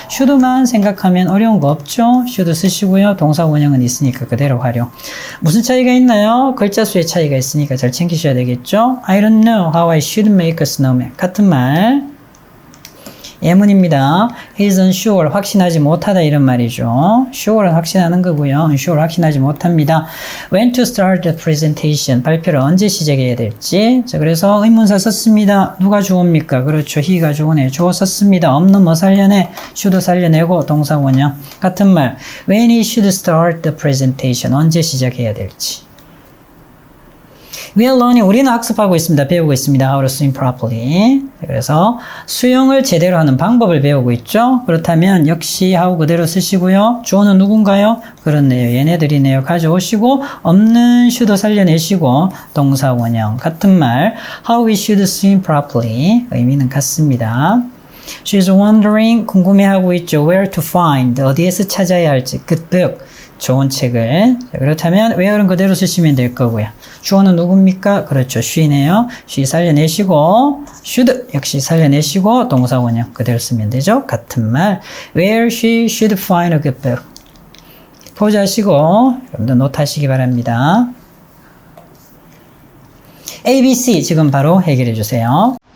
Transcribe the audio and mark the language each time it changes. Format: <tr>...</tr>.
<ko>should만 생각하면 어려운 거 없죠? should 쓰시고요. 동사 원형은 있으니까 그대로 활용. 무슨 차이가 있나요? 글자 수의 차이가 있으니까 잘 챙기셔야 되겠죠?</ko> <en>I don't know how I should make a snowman.</en> <ko>같은 말. 예문입니다.</ko> <en>He isn't sure.</en> <ko>확신하지 못하다 이런 말이죠. sure는 확신하는 거고요. unsure 확신하지 못합니다.</ko> <en>When to start the presentation.</en> <ko>발표를 언제 시작해야 될지. 자, 그래서 의문사 썼습니다. 누가 주어입니까? 그렇죠. he가 주어네. 주어 썼습니다. 없는 뭐 살려내. should 살려내고 동사 원형. 같은 말.</ko> <en>When he should start the presentation.</en> <ko>언제 시작해야 될지.</ko> <en>We are learning.</en> <ko>우리는 학습하고 있습니다. 배우고 있습니다.</ko> <en>How to swim properly.</en> <ko>그래서 수영을 제대로 하는 방법을 배우고 있죠. 그렇다면 역시 how 그대로 쓰시고요. 주어는 누군가요? 그렇네요. 얘네들이네요. 가져오시고 없는 should 살려내시고 동사 원형 같은 말</ko> <en>how we should swim properly</en> <ko>의미는 같습니다.</ko> <en>She's wondering</en> <ko>궁금해하고 있죠.</ko> <en>Where to find</en> <ko>어디에서 찾아야 할지</ko> <en>good book</en> <ko>좋은 책을. 자, 그렇다면 where는 그대로 쓰시면 될 거고요. 주어는 누굽니까? 그렇죠. she네요. she 살려내시고 should 역시 살려내시고 동사 원형 그대로 쓰면 되죠. 같은 말</ko> <en>where she should find a good book.</en> <ko>포즈하시고 여러분들 노트하시기 바랍니다. A, B, C 지금 바로 해결해 주세요.</ko>